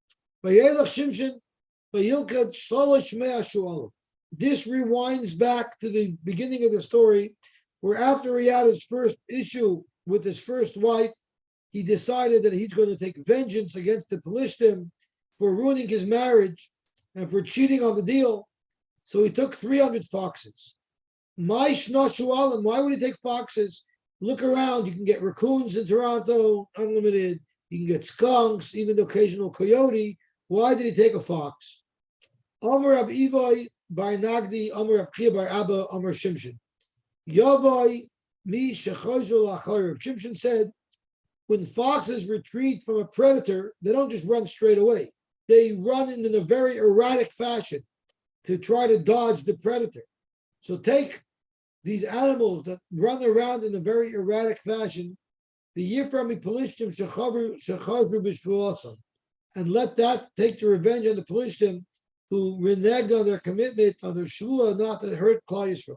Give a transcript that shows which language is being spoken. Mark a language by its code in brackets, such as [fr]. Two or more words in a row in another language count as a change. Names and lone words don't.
[en] This rewinds back to the beginning of the story, where after he had his first issue with his first wife, he decided that he's going to take vengeance against the Pelishtim for ruining his marriage and for cheating on the deal. So he took 300 foxes. Why would he take foxes? Look around, you can get raccoons in Toronto, unlimited. You can get skunks, even the occasional coyote. Why did he take a fox? [arc] אמר רב עיואי בר נגדי, אמר רב חייא בר אבא, אמר שמשון. [he] יבאי מי שחזול אחרב. [en] Shimshon said, when foxes retreat from a predator, they don't just run straight away. They run in a very erratic fashion to try to dodge the predator. So take these animals that run around in a very erratic fashion, the [he] יפרמי פלשתים שחזרו בשבועתם, [en] and let that take the revenge on the Pelishtim who reneged on their commitment, on their shvua, not to hurt [he] כלל ישראל.